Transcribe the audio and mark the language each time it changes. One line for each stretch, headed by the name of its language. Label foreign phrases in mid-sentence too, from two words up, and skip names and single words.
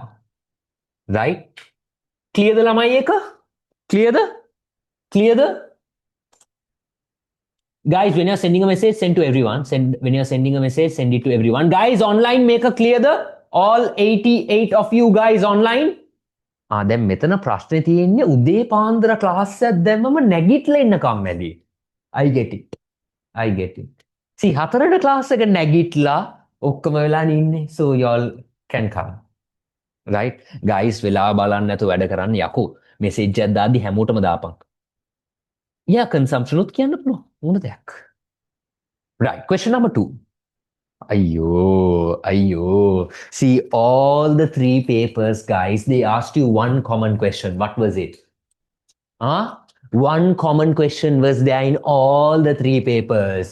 English: Right? Clear the
Sinhala: ළමයි එක?
English: Clear the? Guys, when you're sending a message, send to everyone. When you're sending a message, send it to everyone. Guys, online, make a clear the all 88 of you guys online.
Sinhala: දැන් මෙතන ප්‍රශ්නේ තියෙන්නේ උදේ පාන්දර ක්ලාස් එකක් දැම්මම නැගිටලා ඉන්න කම්මැලි.
English: I get it. I get it. See,
Sinhala: හතරට ක්ලාස් එක නැගිටලා ඔක්කොම වෙලානේ ඉන්නේ.
English: So y'all can come. Right? Guys,
Sinhala: වෙලාව බලන්න නැතුව වැඩ කරන්න යකෝ. මෙසේජ් එකක් දාද්දි හැමෝටම දාපන්. Yeah, consumption උත් කියන්න පුළුවන්. මොන දෙයක්.
English: Right. Question number 2. Ayyo. See, all the 3 papers, guys, they asked you one common question. What was it? One common question was there in all the 3 papers.